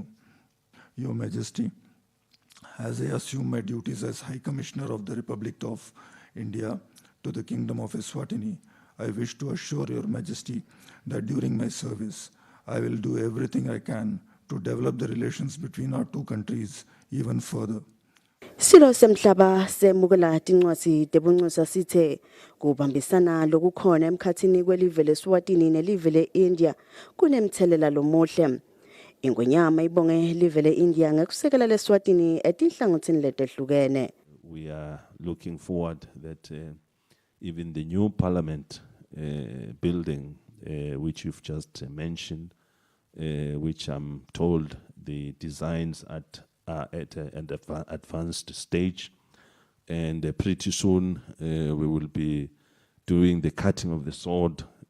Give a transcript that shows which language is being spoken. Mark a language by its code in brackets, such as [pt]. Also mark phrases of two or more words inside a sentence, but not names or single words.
[en] Your Majesty, as I assume my duties as High Commissioner of the Republic of India to the Kingdom of Eswatini, I wish to assure Your Majesty that during my service, I will do everything I can to develop the relations between our two countries even further. [ss] Silo semhlaba semukela tincwadzi tebunxusa sithe kubambisana lokukhona emkhathini kwelive leSwatini nelive leIndia kunemthelela lomuhle. Ingonyama ibonge live leIndia ngekusekela leSwatini etinhlangothini letehlukene. [en] We are looking forward that even the new parliament building which you've just mentioned, which I'm told the designs are at an advanced stage, and pretty soon we will be doing the cutting of the sword,